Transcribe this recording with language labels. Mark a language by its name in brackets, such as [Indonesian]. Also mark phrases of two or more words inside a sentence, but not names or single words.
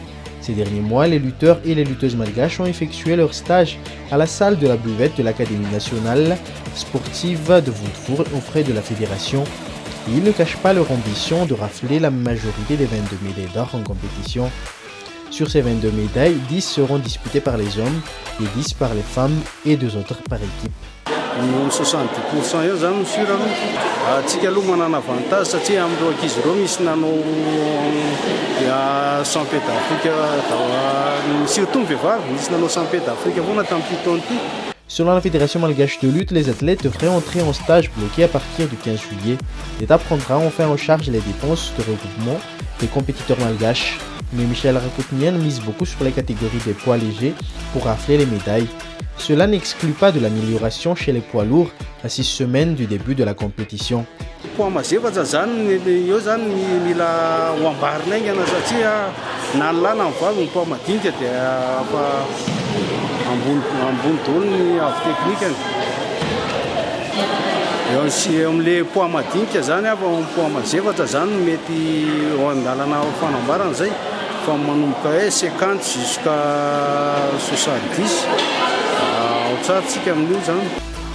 [French] Ces derniers mois, les lutteurs et les lutteuses malgaches ont effectué leur stage à la salle de la buvette de l'Académie nationale sportive de Wundfour aux frais de la fédération. Ils ne cachent pas leur ambition de rafler la majorité des 22 médailles d'or en compétition. Sur ces 22 médailles, 10 seront disputées par les hommes et 10 par les femmes et 2 autres par équipe. [Malagasy] 60% eo zany misura atsika aloha manana avantage satria amin'ireo ankizy ireo misy nanao [French] championnat d'Afrique [Malagasy] surtout ny vehivavy misy nanao [French] championnat d'Afrique [Malagasy] foana tamin'ity taona ity. [French] Selon la Fédération malgache de lutte, les athlètes devraient entrer en stage bloqué à partir du 15 juillet. L'État prendra enfin en charge les dépenses de regroupement des compétiteurs malgaches. Mais Michel Rakoutnian mise beaucoup sur les catégories des poids légers pour rafler les médailles. Cela n'exclut pas de l'amélioration chez les poids lourds à 6 semaines du début de la compétition. [Malagasy] Poids mazevatra zany eo zany mila ho ambarina aingana satria na ny lahy na ny vavy ny poids madinika dia ambony daholo ny avy teknikany. Eo amin'ilay poids madinika zany amin'ny poids mazevatra zany mety ao an-dalana fanambarana zay fa manomboka hoe 50 jusqu'à 70 ao tsara tsika amin'io zany.